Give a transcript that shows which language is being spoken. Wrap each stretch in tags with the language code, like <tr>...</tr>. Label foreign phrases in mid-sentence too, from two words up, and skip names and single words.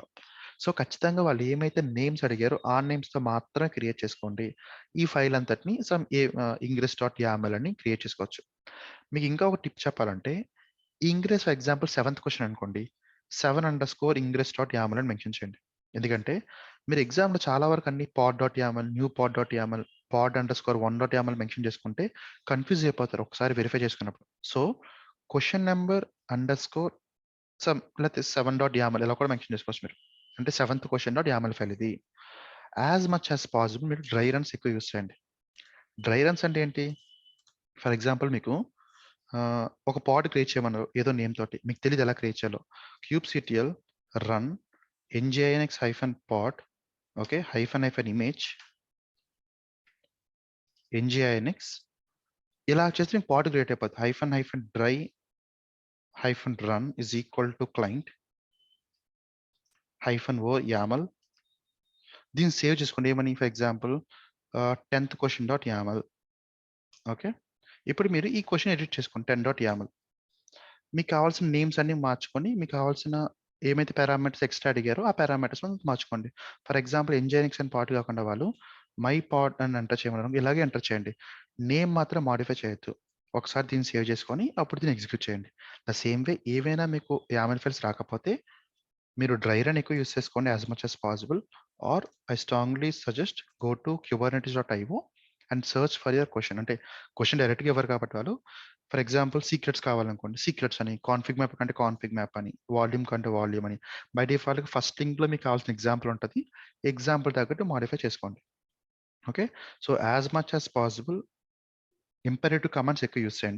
<te>సో ఖచ్చితంగా వాళ్ళు ఏమైతే నేమ్స్ అడిగారో ఆ నేమ్స్తో మాత్రమే క్రియేట్ చేసుకోండి. ఈ ఫైల్ అంతటిని ingress.yaml అని క్రియేట్ చేసుకోవచ్చు. మీకు ఇంకా ఒక టిప్ చెప్పాలంటే,</te> <en>ingress for example 7th question</en> <te>అనుకోండి, 7_ingress.yaml అని మెన్షన్ చేయండి. ఎందుకంటే మీరు ఎగ్జామ్లో చాలా వరకు అన్ని</te> <en>pod.yaml, new pod.yaml, pod_1.yaml</en> <te>మెన్షన్ చేసుకుంటే కన్ఫ్యూజ్ అయిపోతారు ఒకసారి వెరిఫై చేసుకున్నప్పుడు. సో</te> <en>question number underscore</en> <te>లేకపోతే 7.yaml ఇలా కూడా మెన్షన్ చేసుకోవచ్చు మీరు. అంటే</te> <en>7th question.yaml file</en> <te>ఇది.</te> <en>as much as possible</en> <te>మీరు</te> <en>dry runs</en> <te>ఎక్కువ యూస్ చేయండి.</te> <en>dry runs</en> <te>అంటే ఏంటి,</te> <en>for example</en> <te>మీకు ఒక పాడ్ క్రియేట్ చేయమన్నారు ఏదో నేమ్ తోటి, మీకు తెలియదు ఎలా క్రియేట్ చేయాలో.</te> <en>kubectl run nginx-pod,</en> <te>ఓకే,</te> <en>-image nginx,</en> <te>ఇలా చేస్తే మీకు పాడ్ క్రియేట్ అయిపోతుంది.</te> <en>-dry -run is equal to client -o YAML.</en> <te>దీన్ని సేవ్ చేసుకోండి ఏమని,</te> <en>for example 10th question.yaml.</en> <te>ఓకే, ఇప్పుడు మీరు ఈ</te> <en>question edit</en> <te>చేసుకోండి 10.yaml. మీకు కావాల్సిన నేమ్స్ అన్ని మార్చుకొని మీకు కావాల్సిన ఏమైతే</te> <en>parameters extra</en> <te>అడిగారో ఆ పారామీటర్స్ మార్చుకోండి.</te> <en>for example</en> <te>nginx అని పాడ్ కాకుండా వాళ్ళు</te> <en>my pod</en> <te>అని ఎంటర్ చేయమన్నారు, ఇలాగే ఎంటర్ చేయండి. నేమ్ మాత్రం మాడిఫై చేయొద్దు. ఒకసారి దీన్ని సేవ్ చేసుకొని అప్పుడు దీన్ని ఎగ్జిక్యూట్ చేయండి.</te> <en>the same way</en> <te>ఏవైనా మీకు</te> <en>YAML files</en> <te>రాకపోతే మీరు</te> <en>dry run</en> <te>ఎక్కువ యూస్ చేసుకోండి</te> <en>as much as possible, or I strongly suggest go to kubernetes.io and search for your question.</en> <te>అంటే క్వెషన్ డైరెక్ట్‌గా ఇవ్వరు కాబట్టి వాళ్ళు, ఫర్ ఎగ్జాంపుల్ సీక్రెట్స్ కావాలనుకోండి, సీక్రెట్స్ అని,</te> <en>config map</en> <te>కంటే</te> <en>config map</en> <te>అని, వాల్యూమ్ కంటే వాల్యూమ్ అని.</te> <en>by default first link</en> <te>మీకు కావాల్సిన ఎగ్జాంపుల్ ఉంటది. ఎగ్జాంపుల్ తగ్గట్టు మోడిఫై చేసుకోండి. ఓకే. సో,</te> <en>as much as possible imperative commands</en> <te>ఎక్కువ యూజ్ చేయండి.</te>